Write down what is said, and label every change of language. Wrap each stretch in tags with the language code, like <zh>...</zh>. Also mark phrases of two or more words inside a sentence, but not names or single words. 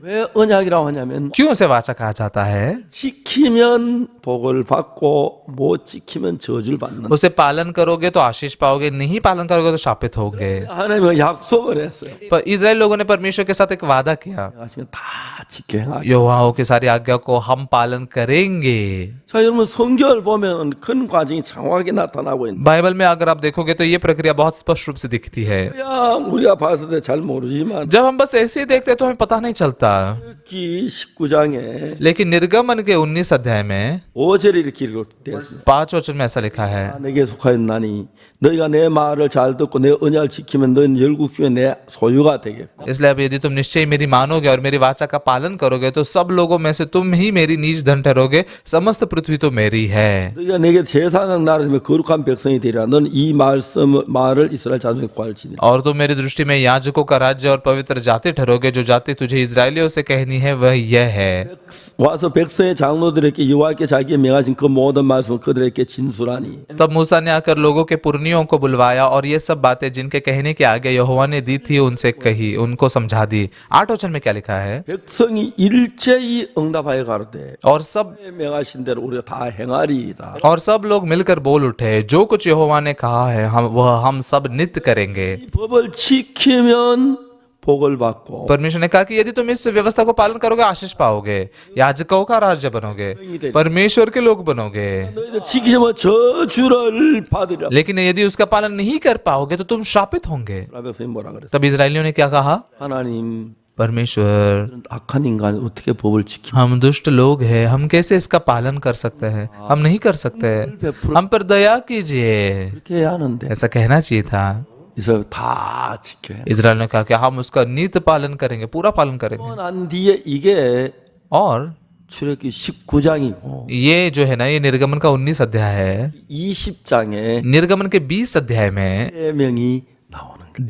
<ko>왜 언약이라고 하냐면</ko> <hi>क्यों उसे वाचा कहा जाता है?</hi> <ko>지키면 복을 받고 못 지키면 저주를 받는.</ko> <hi>उसे पालन करोगे तो आशीष पाओगे, नहीं पालन करोगे तो शापित होगे।</hi> <ko>하나님은 약속을 했어요.</ko> <hi>पर इजराइल लोगों ने परमेश्वर के साथ एक वादा किया,</hi> <ko>하시면 다 지켜 행하게.</ko> <hi>यहोवा की सारी आज्ञा को हम पालन करेंगे।</hi> <ko>자, 여러분 성경을 보면 그런 과정이 정확하게 나타나고 있는.</ko> <hi>बाइबल में अगर आप देखोगे तो ये प्रक्रिया बहुत स्पष्ट रूप से दिखती है।</hi> <ko>야, 우리가 봤을 때 잘 모르지만</ko> <hi>जब हम बस ऐसे ही देखते हैं तो हमें पता नहीं चलता,</hi> <ko>기 19장에</ko> <hi>लेकिन निर्गमन के 19 अध्याय में</hi> <ko>5절에 이렇게 기록되었습니다.</ko> <hi>5 वचन में ऐसा लिखा है,</hi> <ko>내게 속하였나니 너희가 내 말을 잘 듣고 내 언약을 지키면 너희는 열국 중에 내 소유가 되겠고</ko> <hi>इसलिए अब यदि तुम निश्चय मेरी मानोगे और मेरी वाचा का पालन करोगे तो सब लोगों में से तुम ही मेरी नीच धन ठहरोगे, समस्त पृथ्वी तो मेरी है।</hi> <ko>너희가 내게 제사장 나라며 거룩한 백성이 되리라. 너는 이 말을 이스라엘 자손에 구할지니라.</ko> <hi>और तुम मेरी दृष्टि में याजकों का राज्य और पवित्र जाति ठहरोगे, जो जाति तुझे इजरायलियों से कहनी है वह यह है।</hi> <ko>와서 백성의 장로들에게 여호와께 자기의 명하신 그 모든 말씀을 그들에게 진술하니</ko> <hi>तब मूसा ने आकर लोगों के पुरनियों को बुलवाया और ये सब बातें जिनके कहने के आगे यहोवा ने दी थी उनसे कही, उनको समझा दी। 8 वचन में क्या लिखा है,</hi> <ko>백성이 일제히 응답하여 가로되</ko> <hi>और सब</hi> <ko>명하신 대로 우리가 다 행하리이다.</ko> <hi>और सब लोग मिलकर बोल उठे, जो कुछ यहोवा ने कहा है हम सब नित्य करेंगे।</hi> <ko>이 법을 지키면 복을 받고</ko> <hi>परमेश्वर ने कहा कि यदि तुम इस व्यवस्था को पालन करोगे आशीष पाओगे, याजकों का राज्य बनोगे, परमेश्वर के लोग बनोगे।</hi> <ko>너희들 지키면 저주를 받으리라.</ko> <hi>लेकिन यदि उसका पालन नहीं कर पाओगे तो तुम शापित होंगे।</hi> <ko>백성이 뭐라 그랬어?</ko> <hi>तब इजरायलियों ने क्या कहा,</hi> <ko>하나님</ko> <hi>परमेश्वर</hi> <ko>악한 인간 어떻게 법을 지키?</ko> <hi>हम दुष्ट लोग हैं, हम कैसे इसका पालन कर सकते हैं, हम नहीं कर सकते, हम पर दया कीजिए,</hi> <ko>그렇게 해야 하는데</ko> <hi>ऐसा कहना चाहिए था।</hi> <ko>이스라엘 다 지켜야.</ko> <hi>इजराइल ने कहा कि हम उसका नित्य पालन करेंगे, पूरा पालन करेंगे।</hi> <ko>난 뒤에 이게</ko> <hi>और</hi> <ko>출애굽기 19장이고</ko> <hi>ये जो है ना, ये निर्गमन का 19 अध्याय है।</hi> <ko>20장에</ko> <hi>निर्गमन के 20 अध्याय में</hi> <ko>계명이 나오는 거예요.</ko>